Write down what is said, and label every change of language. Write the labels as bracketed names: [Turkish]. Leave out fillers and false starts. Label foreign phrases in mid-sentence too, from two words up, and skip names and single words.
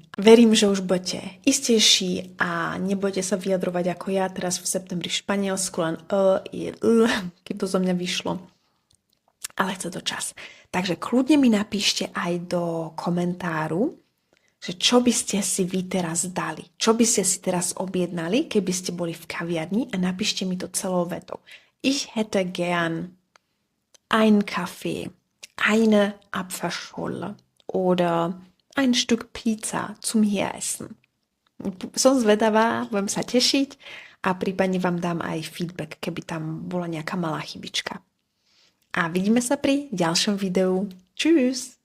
[Slovak] Verím, že už budete istejší a nebudete sa vyjadrovať ako ja teraz v septembri v Španielsku, len keď to zo mňa vyšlo. Ale chce to čas. Takže kľudne mi napíšte aj do komentáru, že čo by ste si vy teraz dali. Čo by ste si teraz objednali, keby ste boli v kaviarni a napíšte mi to celou vetou. [German] Ich hätte gern einen Kaffee, eine Apfelschorle oder ein Stück Pizza zum Hieressen. [Slovak] Som zvedavá, budem sa tešiť a prípadne vám dám aj feedback, keby tam bola nejaká malá chybička. A vidíme sa pri ďalšom videu. [German] Tschüss!